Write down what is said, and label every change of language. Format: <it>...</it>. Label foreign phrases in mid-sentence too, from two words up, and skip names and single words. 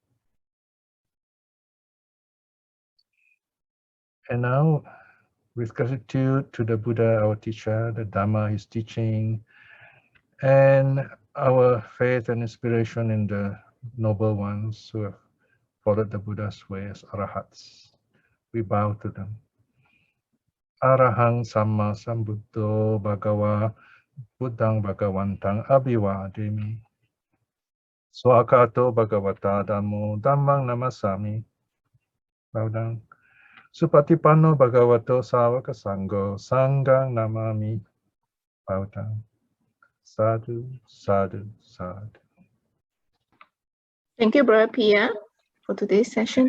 <en>And now, with gratitude to the Buddha, our teacher, the Dhamma, his teaching, and our faith and inspiration in the noble ones who have followed the Buddha's way as arahats, we bow to them.</en> <pi>Arahang Samma Sambuddho Bhagava Buddhang Bhagavantang Abhivademi. Swakato Bhagavata Dhammo Dhammang Namasami.</pi> <en>Bow down.</en> <pi>Supatipanno Bhagavato Savaka Sangho Sanghang Namami.</pi> <en>Bow down.</en> <pi>Sadhu, sadhu, sadhu.</pi> <en>Thank you, Brother Piya, for today's session.</en>